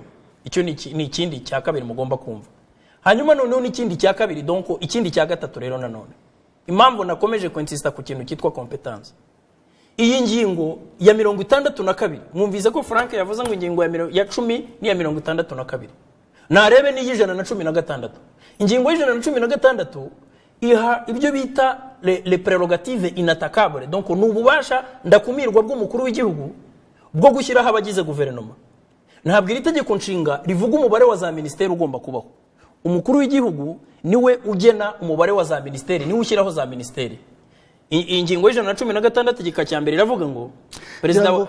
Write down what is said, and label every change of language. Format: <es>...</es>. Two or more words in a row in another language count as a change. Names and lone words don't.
<rw>Icyo ni ikindi cya kabiri mugomba kumva. Hanyuma noneho n'ikindi cya kabiri, donc ikindi cya gatatu rero nanone, impamvu nakomeje kwensista ku kintu cyitwa competence. Iyi ngingo ya 62 mwumvize ko Frank yavuze ngo ingingo ya 10 ni ya 62, narebe ni y'ijana na 16. Ingingo y'ijana na 16 iha ibyo bita</rw> <fr>les prérogatives inattaquables,</fr> <rw>donc n'ububasha ndakumirwa bw'umukuru w'igihugu bwo gushyiraho abagize guverinoma. Ntabwo iri tegeko nshinga rivuga umubare wa za ministeri ugomba kubaho. Umukuru w'igihugu niwe ugena umubare wa za ministeri, niwe ushyiraho za ministeri. Ingingo y'ijana na 16 gika cya mbere iravuga ngo perezida wa</rw>